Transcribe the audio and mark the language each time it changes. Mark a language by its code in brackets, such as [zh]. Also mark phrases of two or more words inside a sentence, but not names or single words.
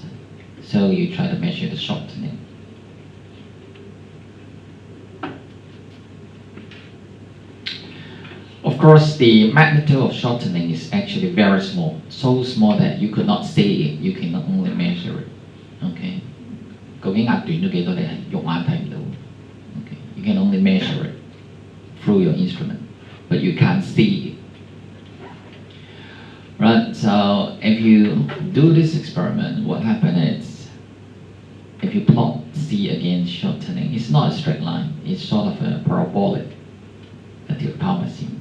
[en] So you try to measure the shortening. Of course, the magnitude of shortening is actually very small. so small that you could not see it, you can only measure it. [yue] Okay. 究竟壓短咗幾多你係肉眼睇唔到。Okay. [en] You can only measure it through your instrument, but you can't see it. Right, so if you do this experiment, what happens is, if you plot C against shortening, it's not a straight line, it's sort of a parabolic until Thomasine.